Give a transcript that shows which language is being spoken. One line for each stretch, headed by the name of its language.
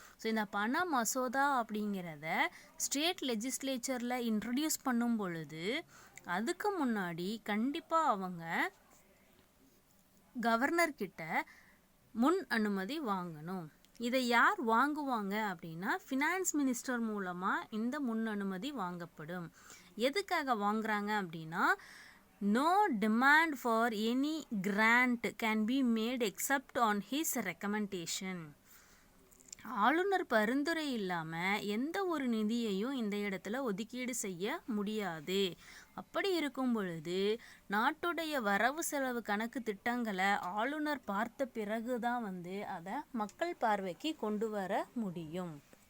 Tamil: So இந்த பண மசோதா அப்படிங்கிறத ஸ்டேட் லெஜிஸ்லேச்சரில் இன்ட்ரடியூஸ் பண்ணும் பொழுது அதுக்கு முன்னாடி கண்டிப்பாக அவங்க கவர்னர்கிட்ட முன் அனுமதி வாங்கணும். இதை யார் வாங்குவாங்க அப்படின்னா ஃபினான்ஸ் மினிஸ்டர் மூலமாக இந்த முன் அனுமதி வாங்கப்படும். எதுக்காக வாங்குறாங்க அப்படின்னா
English: no demand for any grant can be made except on his recommendation.
Tamil: ஆளுநர் பரிந்துரை இல்லாமல் எந்த ஒரு நிதியையும் இந்த இடத்துல ஒதுக்கீடு செய்ய முடியாது. அப்படி இருக்கும் பொழுது நாட்டுடைய வரவு செலவு கணக்கு திட்டங்களை ஆளுநர் பார்த்த பிறகு தான் அதை மக்கள் பார்வைக்கு கொண்டு வர முடியும்.